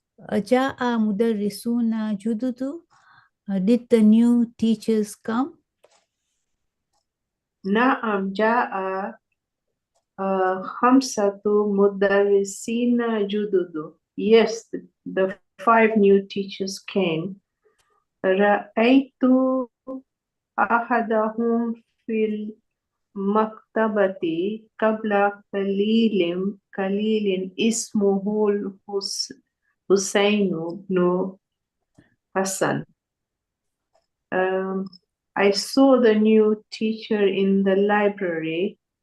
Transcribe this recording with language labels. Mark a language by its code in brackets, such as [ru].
[ar] أجاء مدرسون جدد. [en] Did the new teachers come? [ar] نعم جاء خمسة مدرسين جدد. [en] Yes, the 5 new teachers came. [ar] رأيت أحدهم في المكتبة قبل قليل اسمه الحسين بن حسن. [en] I saw the new teacher in the library.